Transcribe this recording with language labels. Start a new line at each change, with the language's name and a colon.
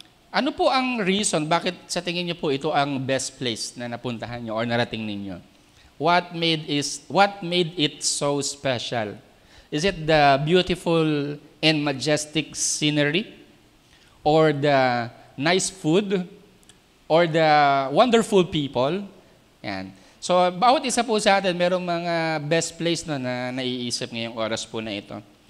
Filipino: Ano po ang reason, bakit sa tingin nyo po ito ang best place na napuntahan nyo or narating ninyo?
English: What made it so special? Is it the beautiful and majestic scenery? Or the nice food? Or the wonderful people?
Filipino: Yan. So, bawat isa po sa atin, merong mga best place na naiisip ngayong oras po na ito.